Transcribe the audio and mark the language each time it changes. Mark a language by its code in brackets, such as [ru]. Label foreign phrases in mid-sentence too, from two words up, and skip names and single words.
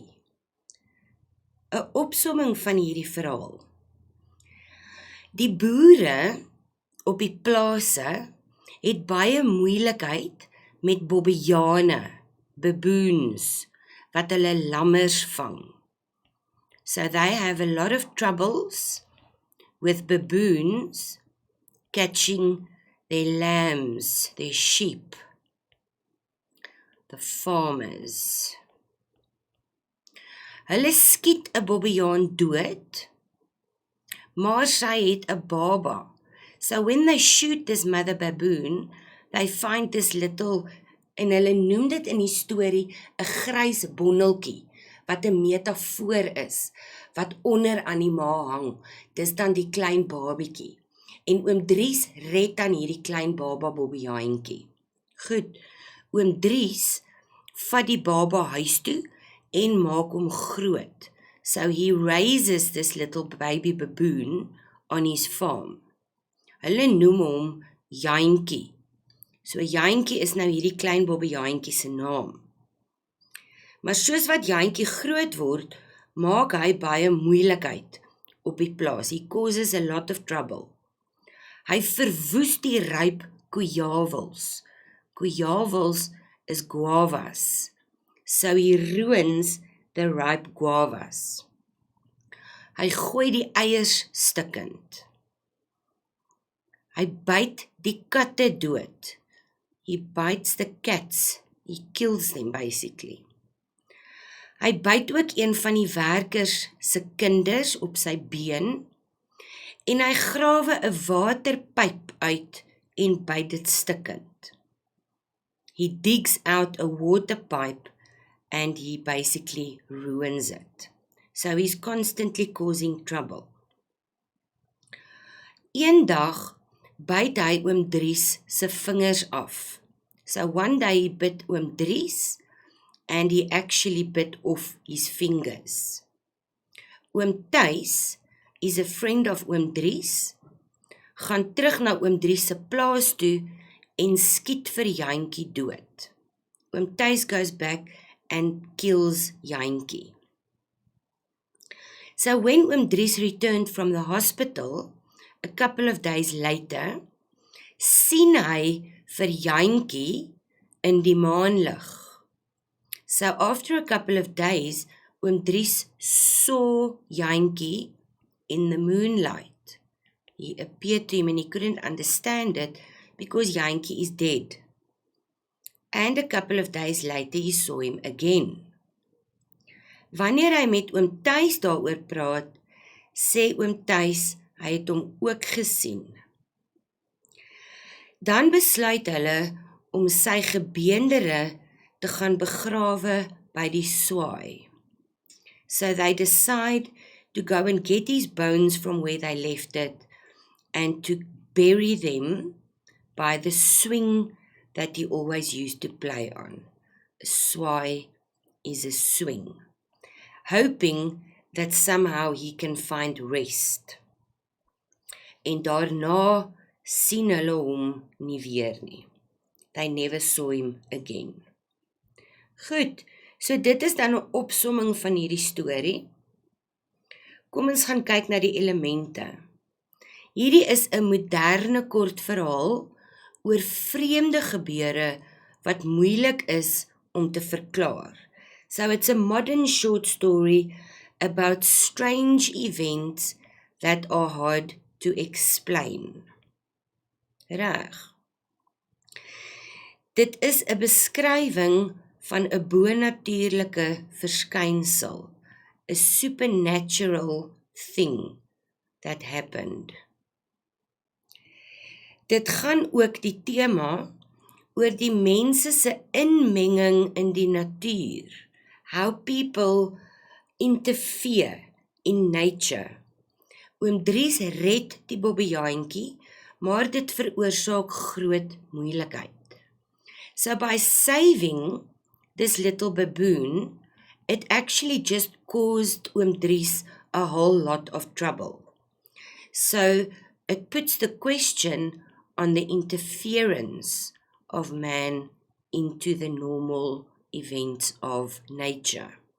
[af] 'n Opsomming van hierdie verhaal. Die boere op die plase het baie moeilikheid met bobbejane, baboons, wat hulle lammers vang. [en] So they have a lot of troubles with baboons catching their lambs, their sheep, the farmers. [af] Hulle skiet 'n bobbejaan dood, maar sy het 'n baba. [en] So when they shoot this mother baboon, they find this little, [af] en hulle noem dit in die storie 'n grys bondeltjie, wat 'n metafoor is, wat onder aan die ma hang. Dis dan die klein babietjie. En oom Dries red dan hierdie klein baba bobbejaantjie. Goed, oom Dries vat die baba huis toe en maak hom groot. [en] So he raises this little baby baboon on his farm. [af] Hulle noem hom Jantjie. So Jantjie is nou hierdie klein bobbejaantjie se naam. Maar soos wat Jantjie groot word, maak hy baie moeilikheid op die plaas. [en] He causes a lot of trouble. [af] Hy verwoes die ryp kujawels. Kujawels is guavas. [en] So he ruins the ripe guavas. [af] Hy gooi die eiers stikkend. Hy byt die katte dood. [en] He bites the cats. He kills them basically. [af] Hy byt ook een van die werkers se kinders op sy been en hy grawe 'n waterpyp uit en byt dit stikkend. [en] He digs out a water pipe and he basically ruins it. So he's constantly causing trouble. [af] Eendag byt hy oom Dries se vingers af. [en] So one day he bit oom Dries and he actually bit off his fingers. [af] Oom Thys [en] is a friend of [af] oom Dries, gaan terug na oom Dries se plaas toe en skiet vir Jantjie dood. [en] Oom Thys goes back and kills Jantjie. So when oom Dries returned from the hospital, a couple of days later, [af] sien hy vir Jantjie in die maanlig. [en] So after a couple of days, oom Dries saw Jantjie in the moonlight. He appeared to him and he couldn't understand it because Jantjie is dead. And a couple of days later, he saw him again. [af] Wanneer hy met oom Thys daaroor praat, sê oom Thys hy het hom ook gesien. Dan besluit hulle om sy gebeendere te gaan begrawe by die swaai. [en] So they decide to go and get his bones from where they left it and to bury them by the swing that he always used to play on. A swaai is a swing, hoping that somehow he can find rest. [af] En daarna sien hulle hom nie weer nie. [en] They never saw him again. [af] Goed, so dit is dan 'n opsomming van hierdie storie. Kom ons gaan kyk na die elemente. Hierdie is 'n moderne kortverhaal oor vreemde gebeure wat moeilik is om te verklaar. [en] So it's a modern short story about strange events that are hard to explain. [af] Reg. Dit is 'n beskrywing van 'n bonatuurlike verskynsel, [en] a supernatural thing that happened. [af] Dit gaan ook die tema oor die mense se inmenging in die natuur, [en] how people interfere in nature. [af] Oom Dries red die bobbejaantjie, maar dit veroorsaak groot moeilikheid. [en] So by saving this little baboon, it actually just caused Oom Dries a whole lot of trouble. So it puts the question on the interference of man into the normal events of nature.